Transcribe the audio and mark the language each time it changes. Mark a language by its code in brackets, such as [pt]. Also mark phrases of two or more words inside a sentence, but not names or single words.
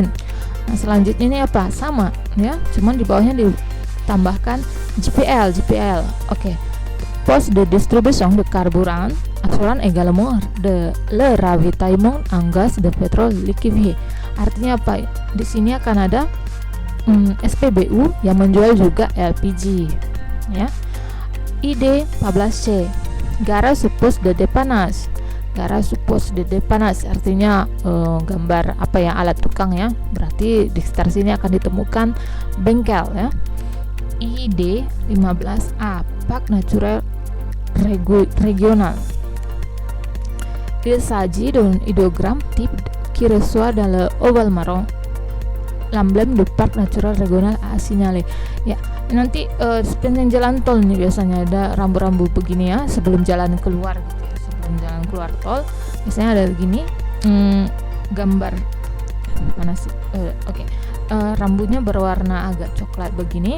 [id] Nah, selanjutnya ini apa? Sama ya, cuman di bawahnya ditambahkan GPL. Oke. [fr] Poste de distribution de carburant assuran également de le ravitaillement en gaz de pétrole liquéfié. [id] Artinya apa? Di sini akan ada SPBU yang menjual juga LPG ya. [fr] Ide 14C, garage poste de dépannage. Garage poste de dépannage [id] artinya gambar apa ya, alat tukang ya. Berarti di sekitar sini akan ditemukan bengkel ya. [fr] Ide 15A, parc naturel régional. Il s'agit d'un idéogramme type qui reçoit dans le ovale marron l'emblème du parc naturel régional à signaler. [id] Ya, nanti sepanjang jalan tol nih biasanya ada rambu-rambu begini ya sebelum jalan keluar gitu ya. Sebelum jalan keluar tol biasanya ada begini gambar mana sih? Oke. Rambunya berwarna agak coklat begini.